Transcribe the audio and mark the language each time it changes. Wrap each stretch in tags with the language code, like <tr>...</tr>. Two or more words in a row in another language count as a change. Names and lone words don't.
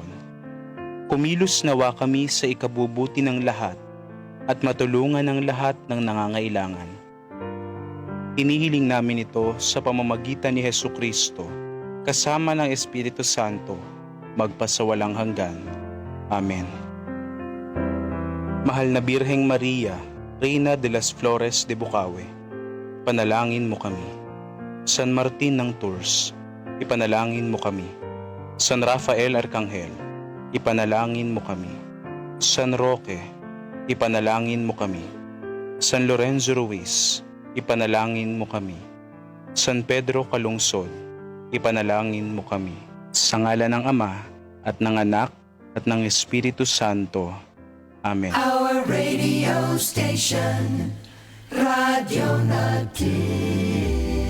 <tl>Kumilos nawa kami sa ikabubuti ng lahat at matulungan ang lahat ng nangangailangan. Inihiling namin ito sa pamamagitan ni Jesucristo, kasama ng Espiritu Santo, magpasawalang hanggan. Amen. Mahal na Birheng Maria, Reina de las Flores de Bukawe, panalangin mo kami. San Martin ng Tours, ipanalangin mo kami. San Rafael Arkanghel, ipanalangin mo kami. San Roque, ipanalangin mo kami. San Lorenzo Ruiz, ipanalangin mo kami. San Pedro Calungsod, ipanalangin mo kami. Sa ngalan ng Ama, at ng Anak, at ng Espiritu Santo. Amen.</tl> <en>Our radio station, Radio Natin.</en>